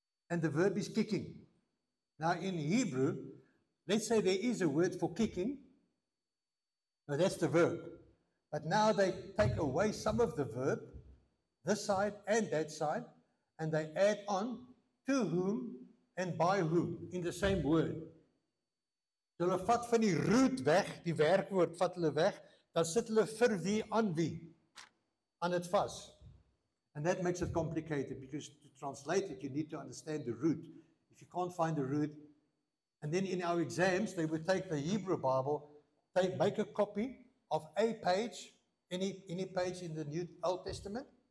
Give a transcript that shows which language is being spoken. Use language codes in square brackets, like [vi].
[en] And the verb is kicking. Now in Hebrew, let's say there is a word for kicking. Now that's the verb. But now they take away some of the verb, this side and that side, and they add on to whom and by whom in the same word. [af] So hulle vat van die root weg, die werkwoord vat hulle weg, dan sit hulle vir wie aan it vas. [en] And that makes it complicated, because to translate it, you need to understand the root. If you can't find the root, and then in our exams, they would take the Hebrew Bible, make a copy of a page, any page in the New Old Testament.